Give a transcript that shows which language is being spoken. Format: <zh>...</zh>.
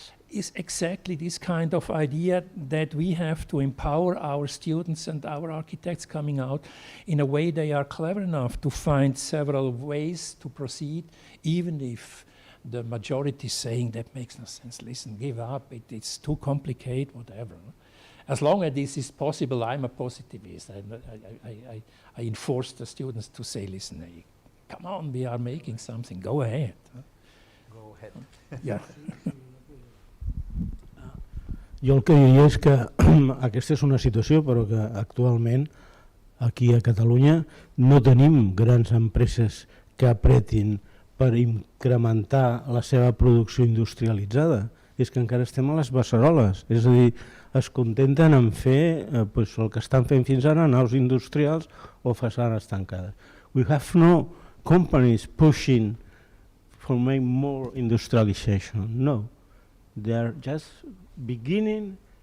<en>is exactly this kind of idea that we have to empower our students and our architects coming out in a way they are clever enough to find several ways to proceed, even if the majority is saying that makes no sense. Listen, give up, it's too complicated, whatever. As long as this is possible, I'm a positivist. I enforce the students to say, listen, hey, come on, we are making something, go ahead. Go ahead. Yeah.</en> <ca>Jo el que diria és que aquesta és una situació, però que actualment aquí a Catalunya no tenim grans empreses que apretin per incrementar la seva producció industrialitzada. És que encara estem a les beceroles, és a dir, es contenten en fer el que estan fent fins ara, naus industrials o façanes tancades.</ca> <en>We have no companies pushing for make more industrialization, no. They are just beginning.</en>